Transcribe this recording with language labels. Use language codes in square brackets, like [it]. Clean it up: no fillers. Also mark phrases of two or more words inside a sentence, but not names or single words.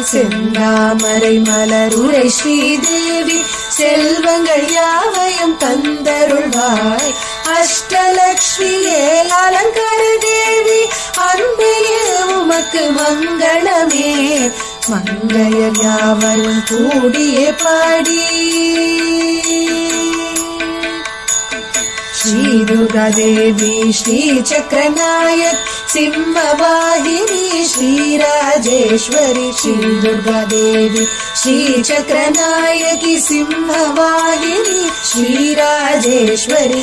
[ta] செந்தாமரை மலருளை ஸ்ரீதேவி செல்வங்கள் யாவையும் தந்தருள்வாய். அஷ்டலக்ஷ்மியே அலங்கார தேவி அன்பையே உமக்கு மங்களமே. மங்கையர் யாவரும் கூடியே பாடி [sa] श्री दुर्गा देवी श्री चक्रनायक सिंहवाहिनी श्री राजेश्वरी. श्री दुर्गा देवी श्री चक्रनायकी सिंहवाहिनी श्री राजेश्वरी.